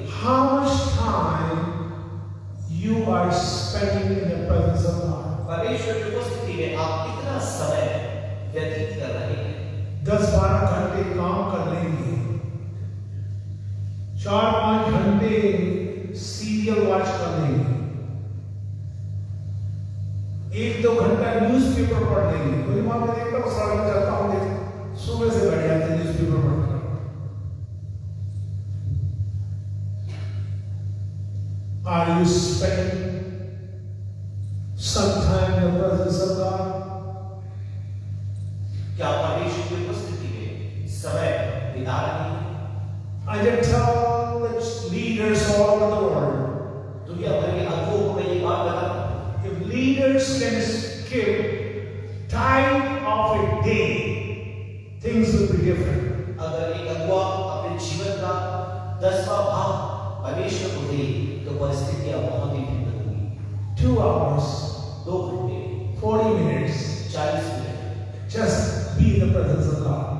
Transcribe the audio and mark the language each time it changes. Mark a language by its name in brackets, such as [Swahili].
[English] How much time you are spending in the presence of God? [Hindi] परमेश्वर की उपस्थिति में आप कितना समय व्यतीत कर रहे हैं? 10-12 घंटे काम कर लेंगे, 4-5 घंटे [English] serial watch [Hindi] कर लेंगे, 1-2 घंटा न्यूज़पेपर पढ़ लेंगे। कोई माँ मैं देखता हूँ सड़क में चलता हूँ, देख सुबह से बैठ जाते हैं न्यूज़पेपर पढ़कर। [English] Are you spending some time in the presence of God? [Hindi] क्या परमेश्वर की उपस्थिति में समय बिता रहे हैं? [English] I can tell the leaders all over the world, [Hindi] दुनिया भर के अगुओं को मैं ये बात बताता हूँ, [English] if leaders can skip time of a day, things will be different. [Hindi] अगर एक अगुआ अपने जीवन का 10वां भाग परमेश्वर को दे तो परिस्थितियां बहुत ही भिन्न होंगी। [English] 2 hours, [Hindi] 2 घंटे, [English] 40 minutes, [Hindi] 40 minute [English] just be in the presence of God.